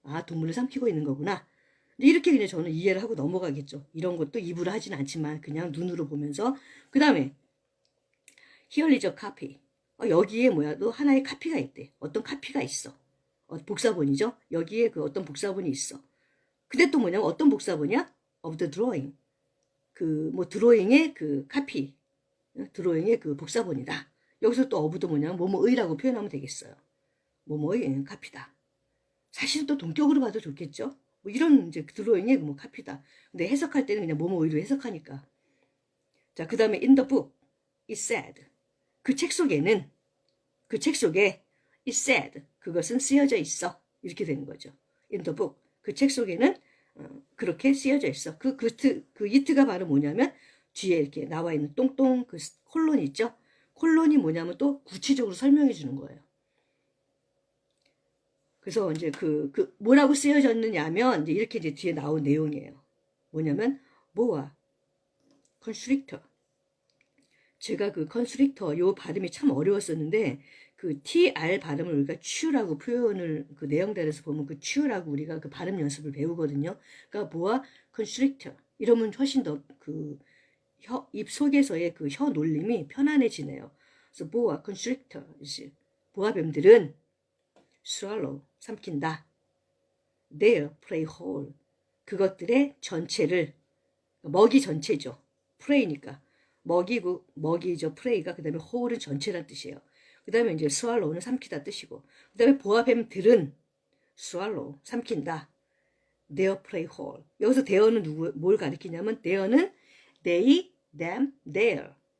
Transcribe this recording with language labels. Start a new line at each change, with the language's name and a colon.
Korean: 동물을 삼키고 있는 거구나. 이렇게 그냥 저는 이해를 하고 넘어가겠죠. 이런 것도 입으로 하진 않지만 그냥 눈으로 보면서. 그 다음에
English: here is a copy.
Korean: 여기에 또 하나의 카피가 있대. 어떤 카피가 있어. 복사본이죠. 여기에 그 어떤 복사본이 있어. 근데 또 뭐냐면 어떤 복사본이야?
English: of the drawing.
Korean: 드로잉의 그 카피. 드로잉의 그 복사본이다. 여기서 또 of도 뭐냐면 뭐뭐의라고 표현하면 되겠어요. 뭐뭐의 카피다. 사실은 또 동격으로 봐도 좋겠죠. 이런 이제 드로잉의 카피다. 근데 해석할 때는 그냥 뭐뭐의로 해석하니까. 자, 그 다음에
English: in the book, it said.
Korean: 그 책 속에
English: it said.
Korean: 그것은 쓰여져 있어. 이렇게 되는 거죠.
English: in the book.
Korean: 그 책 속에는 그렇게 쓰여져 있어. 그 it가 바로 뭐냐면 뒤에 이렇게 나와 있는 똥똥 그 콜론이 있죠. 콜론이 뭐냐면 또 구체적으로 설명해 주는 거예요. 그래서 이제 뭐라고 쓰여졌느냐면 이제 이렇게 이제 뒤에 나온 내용이에요. 뭐냐면
English: boa constrictor.
Korean: 제가 그 constrictor 요 발음이 참 어려웠었는데 그 tr 발음을 우리가 추라고 표현을 그 내용들에서 보면 그 추라고 우리가 그 발음 연습을 배우거든요. 그러니까 boa constrictor 이러면 훨씬 더 그 입 속에서의 그 혀 놀림이 편안해지네요. 그래서 boa constrictor 보아뱀들은 swallow 삼킨다.
English: their prey whole
Korean: 그것들의 전체를 먹이 전체죠. prey니까. 먹이고, 먹이죠. prey가. 그 다음에 whole은 전체란 뜻이에요. 그 다음에 이제 swallow는 삼키다 뜻이고. 그 다음에 보아뱀들은 swallow, 삼킨다.
English: their prey whole.
Korean: 여기서 there는 뭘 가리키냐면, there는 they, them, their.